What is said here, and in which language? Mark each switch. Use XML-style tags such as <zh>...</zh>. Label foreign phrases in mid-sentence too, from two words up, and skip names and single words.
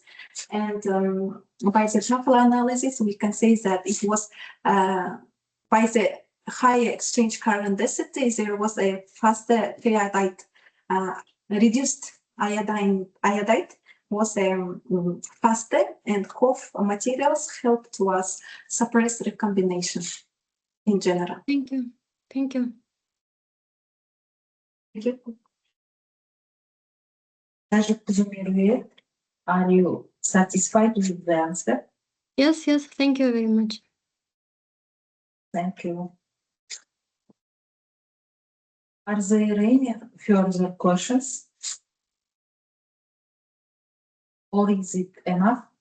<en>And by the shuffle analysis, we can say that it was by the higher exchange current density, there was a faster periodite, reduced iodide was faster, and COF materials help to us suppress recombination in general. Thank you. Thank you. Thank you.</en> <kk>Нәжіп қызы Меруерт,</kk> <en>are you satisfied with the answer? Yes, thank you very much. Thank you. Are there any further questions? Or is it enough?</en>